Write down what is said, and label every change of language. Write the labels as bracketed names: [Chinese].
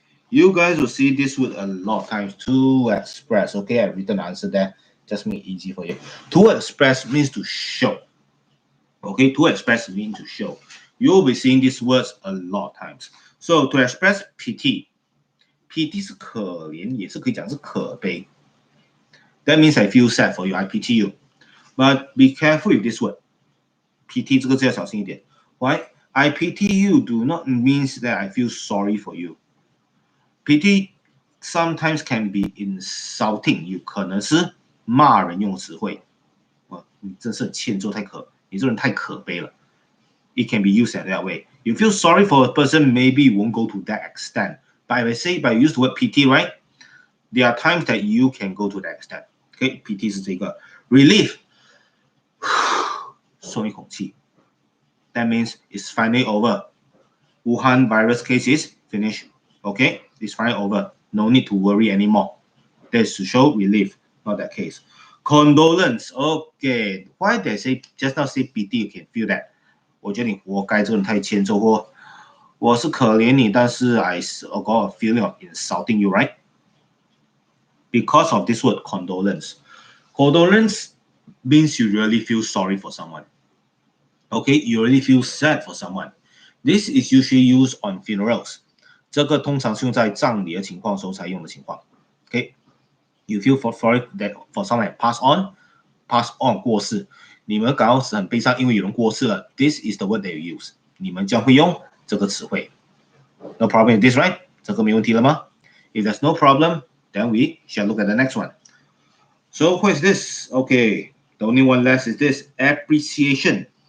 [English] You guys will see this word a lot of times. To express. Okay, I've written the answer there. Just make it easy for you. To express means to show. Okay, to express means to show. You'll be seeing these words a lot of times. So to express pity [Chinese] 是可怜，也是可以讲是可悲。 [English] That means I feel sad for you. I pity you. But be careful with this word. Pity [Chinese] 这个字要小心一点。 [English] Why? I pity you do not means that I feel sorry for you. Pity sometimes can be insulting. [Chinese] 有可能是骂人用词汇。你真是欠揍你这人太可悲了。 [English] It can be used that way. You feel sorry for a person, maybe you won't go to that extent. But if I say, but I use the word pity, right? There are times that you can go to that extent. Okay, pity [Chinese] 是这个 [English] relief. [Chinese] 松一口气。 [English] That means it's finally over. Wuhan virus cases finished. Okay, it's finally over. No need to worry anymore. That's to show relief, not that case. Condolence. Okay, why they say just now say pity? You can feel that. [Chinese] 我觉得你活该，这个人太欠揍，或我是可怜你，但是 [English] I got a feeling of insulting you, right? Because of this word condolence. Condolence means you really feel sorry for someone. Okay, you really feel sad for someone. This is usually used on funerals. [Chinese] 这个通常是用在葬礼的情况时候才用的情况。 [English] Okay, you feel sorry that for someone that pass on [Chinese] 过世。你们感到很悲伤，因为有人过世了。 [English] This is the word that you use. [Chinese] 你们将会用这个词汇。 [English] No problem with this, right? [Chinese] 这个没问题了吗？ [English] If there's no problem, then we shall look at the next one. So what is this? Okay, the only one left is this appreciation.